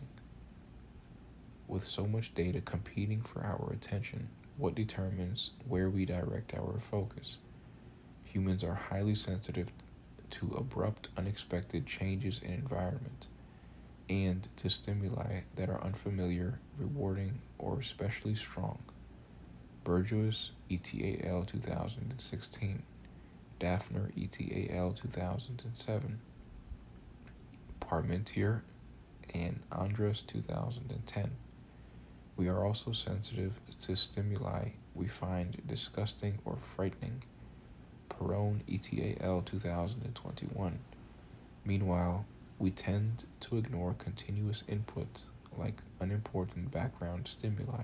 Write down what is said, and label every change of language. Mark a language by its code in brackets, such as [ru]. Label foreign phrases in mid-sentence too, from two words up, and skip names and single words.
[en] With so much data competing for our attention, what determines where we direct our focus? Humans are highly sensitive to abrupt, unexpected changes in environment, and to stimuli that are unfamiliar, rewarding, or especially strong. Burgess, ETAL 2016. Daphner, ETAL 2007. Parmentier and Andres 2010. We are also sensitive to stimuli we find disgusting or frightening. Perron, ETAL 2021. Meanwhile, we tend to ignore continuous input like unimportant background stimuli.